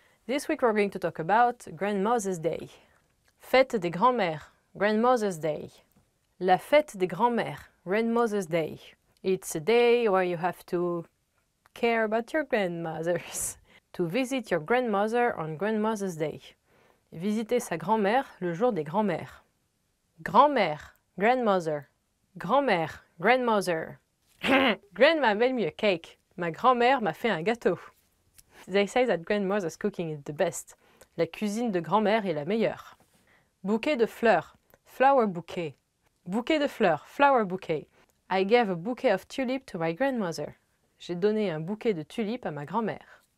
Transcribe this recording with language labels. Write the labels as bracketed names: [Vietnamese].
[English] This week we're going to talk about Grandmother's Day. [French] Fête des grands-mères, [English] Grandmother's Day. [French] La fête des grands-mères, [English] Grandmother's Day. It's a day where you have to care about your grandmothers. To visit your grandmother on Grandmother's Day. [French] Visiter sa grand-mère le jour des grands-mères. Grand-mère, grandmother. [English] Grand-mère, grandmother. Grandma made me a cake. [French] Ma grand-mère m'a fait un gâteau. [English] They say that grandmother's cooking is the best. [French] La cuisine de grand-mère est la meilleure. Bouquet de fleurs, [English] flower bouquet. [French] Bouquet de fleurs, flower bouquet. [English] I gave a bouquet of tulip to my grandmother. [French] J'ai donné un bouquet de tulipes à ma grand-mère.